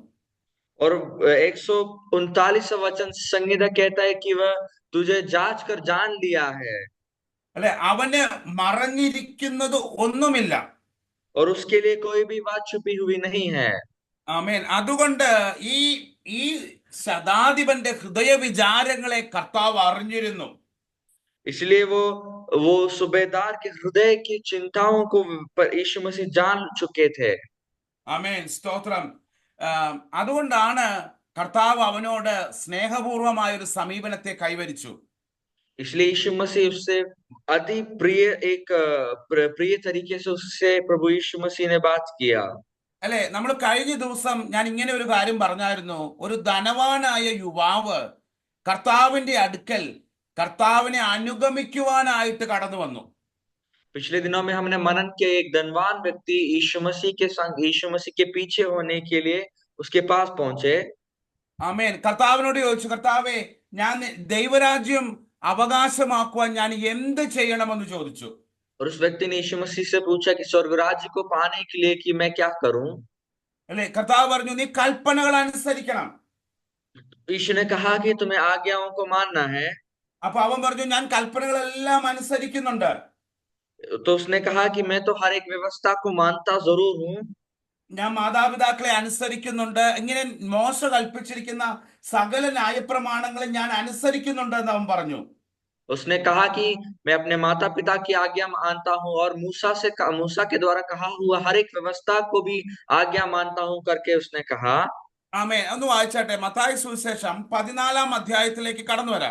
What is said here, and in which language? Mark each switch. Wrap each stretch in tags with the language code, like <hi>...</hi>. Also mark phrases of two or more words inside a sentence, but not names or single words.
<hi>और 139 वचन संगीता कहता है कि वह तुझे जांच कर जान लिया है।</hi> <ml>അല്ലെ, അവന് മറഞ്ഞിരിക്കുന്നത് ഒന്നുമില്ല.</ml> <hi>और उसके लिए कोई भी बात छुपी हुई नहीं है।</hi> <ml>ആമേൻ. അതുകൊണ്ട് ഈ ശതാധിപന്റെ ഹൃദയ വിചാരങ്ങളെ കർത്താവ് അറിഞ്ഞിരുന്നു.</ml> <hi>इसलिए वो सूबेदार के हृदय की चिंताओं को यीशु मसीह जान चुके थे।</hi> <ml>ആമേൻ, സ്തോത്രം. അതുകൊണ്ടാണ് കർത്താവ് അവനോട് സ്നേഹപൂർവമായ ഒരു സമീപനത്തെ കൈവരിച്ചു.</ml> <hi>इसलिए यीशु मसीह उससे अति प्रिय तरीके से उससे प्रभु यीशु मसीह ने बात किया।</hi> <ml>അല്ലെ, നമ്മൾ കഴിഞ്ഞ ദിവസം ഞാൻ ഇങ്ങനെ ഒരു കാര്യം പറഞ്ഞായിരുന്നു. ഒരു ധനവാനായ യുവാവ് കർത്താവിന്റെ അടുക്കൽ കർത്താവിനെ അനുഗമിക്കുവാനായിട്ട് കടന്നു വന്നു.</ml> <hi>पिछले दिनों में हमने मनन किया, एक धनवान व्यक्ति यीशु मसीह के संग, यीशु मसीह के पीछे होने के लिए उसके पास पहुंचे।</hi> <ml>ആമേൻ. കർത്താവിനോട് ചോദിച്ചു, കർത്താവേ, ഞാൻ ദൈവരാജ്യം അവകാശമാക്കുവാൻ ഞാൻ എന്ത് ചെയ്യണമെന്ന് ചോദിച്ചു.</ml> <hi>और उस व्यक्ति ने यीशु मसीह से पूछा कि स्वर्ग राज्य को पाने के लिए कि मैं क्या करूं।</hi> <ml>അല്ലെ, കർത്താവ് പറഞ്ഞു, നീ കൽപ്പനകൾ അനുസരിക്കണം.</ml> <hi>यीशु ने कहा कि तुम्हें आज्ञाओं को मानना है।</hi> <ml>അപ്പൊ അവൻ പറഞ്ഞു, ഞാൻ കൽപ്പനകളെല്ലാം അനുസരിക്കുന്നുണ്ട്.</ml> <hi>तो उसने कहा कि मैं तो हर एक व्यवस्था को मानता जरूर हूं।</hi> <ml>ഞാൻ മാതാപിതാക്കളെ അനുസരിക്കുന്നുണ്ട്, ഇങ്ങനെ മോശ കൽപ്പിച്ചിരിക്കുന്ന സകല ന്യായപ്രമാണങ്ങളും ഞാൻ അനുസരിക്കുന്നുണ്ട് എന്ന് അവൻ പറഞ്ഞു.</ml> <hi>उसने कहा कि मैं अपने माता पिता की आज्ञा मानता हूं और मूसा के द्वारा कहा हुआ हर एक व्यवस्था को भी आज्ञा मानता हूं करके उसने कहा।</hi> <ml>ആമേൻ. ഒന്ന് വായിച്ചാട്ടെ, മത്തായി സുവിശേഷം 14 അധ്യായത്തിലേക്ക് കടന്നു വരാം.</ml>